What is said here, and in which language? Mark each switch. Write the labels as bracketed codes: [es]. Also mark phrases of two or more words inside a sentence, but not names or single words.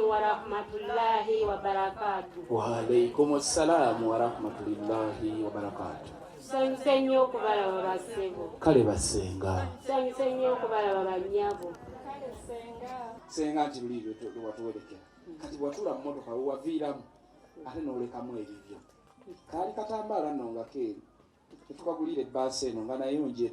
[ar] رحمة الله وبركاته. وعليكم السلام ورحمة الله وبركاته. [lg] Sanyuse nnyo okubalaba bassebo. Kale basenga. Sanyuse nnyo okubalaba bannyabo. Senga nti bulibyo watuwerekera. Kati bwatula mu motoka wewaviiramu ate n'olekamu ebibyo. Kaali katambaala nno nga keeri. Tukagulira ebbaasa eno nga nayo njere.